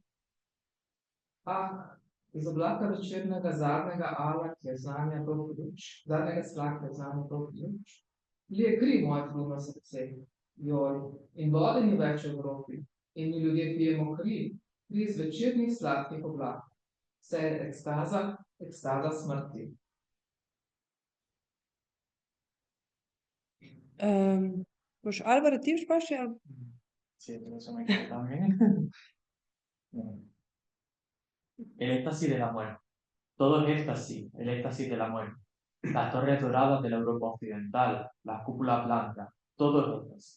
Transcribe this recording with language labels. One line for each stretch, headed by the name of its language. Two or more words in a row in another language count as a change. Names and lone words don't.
Slovenian: Ah, iz oblaka večernega zadnjega ala, ki je znanja prav ključ, zadnjega slaka je znanja prav ključ, lije kri moje trudno srce, joj, in vode ni več v Evropi, in mi ljudje pijemo kri iz večernih sladkih oblak. Vse je ekstaza, ekstaza smrti.
Spanish: Pues Álvaro, ¿tienes más? Sí, pero eso me queda también. El éxtasis de la muerte. Todo es éxtasis, el éxtasis de la muerte. Las torres doradas de la Europa occidental, las cúpulas blancas, todo es éxtasis.